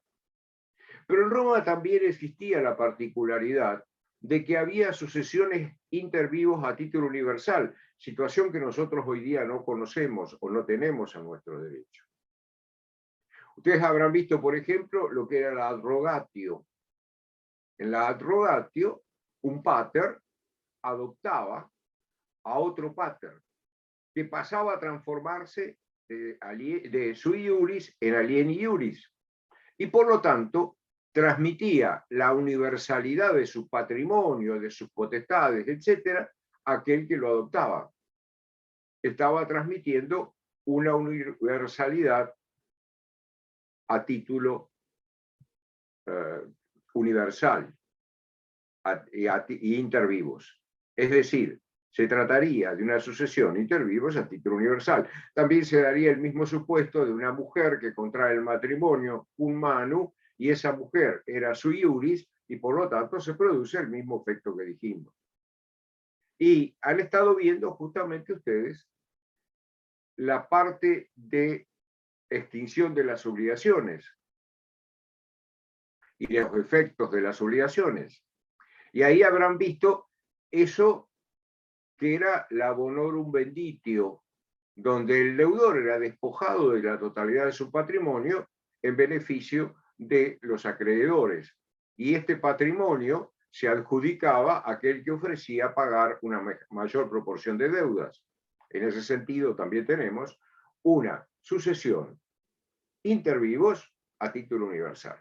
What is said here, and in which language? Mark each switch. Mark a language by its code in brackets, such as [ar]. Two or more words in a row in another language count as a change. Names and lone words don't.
[es] Pero en Roma también existía la particularidad de que había sucesiones intervivos a título universal, situación que nosotros hoy día no conocemos o no tenemos a nuestro derecho. Ustedes habrán visto, por ejemplo, lo que era la [la] ad rogatio. [es] En la [la] ad rogatio, [es] un pater adoptaba a otro pater, que pasaba a transformarse de [la] sui iuris [es] en [la] alieni iuris. [es] Y por lo tanto, transmitía la universalidad de su patrimonio, de sus potestades, etcétera, a aquel que lo adoptaba. Estaba transmitiendo una universalidad a título universal y intervivos. Es decir, se trataría de una sucesión intervivos a título universal. También se daría el mismo supuesto de una mujer que contrae el matrimonio [la] cum manu [es] y esa mujer era [la] sui iuris [es] y por lo tanto se produce el mismo efecto que dijimos. Y han estado viendo justamente ustedes la parte de extinción de las obligaciones y de los efectos de las obligaciones. Y ahí habrán visto eso que era la [la] bonorum venditio, [es] donde el deudor era despojado de la totalidad de su patrimonio en beneficio de los acreedores. Y este patrimonio se adjudicaba a aquel que ofrecía pagar una mayor proporción de deudas. En ese sentido, también tenemos una sucesión [la] inter vivos [es] a título universal.